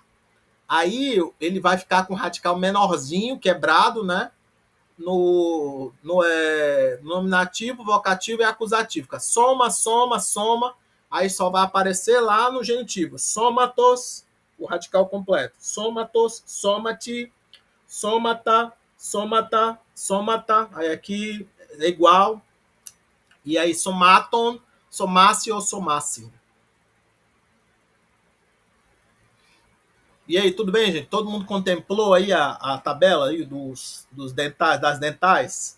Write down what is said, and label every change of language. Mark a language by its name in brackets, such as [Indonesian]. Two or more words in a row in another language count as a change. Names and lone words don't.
[Portuguese] Aí ele vai ficar com um radical menorzinho, quebrado, né? No nominativo, vocativo e acusativo. [Greek] Fica σῶμα, σῶμα, σῶμα. [Portuguese] Aí só vai aparecer lá no genitivo. Somatos, o radical completo. [Greek] Σώματος, σώματι, σώματα, σώματα, σώματα. [Portuguese] Aí aqui é igual. E aí [Greek] σωμάτων, σώμασι [Portuguese] ou somasse. E aí, tudo bem, gente? Todo mundo contemplou aí a tabela aí dos dentais, das dentais?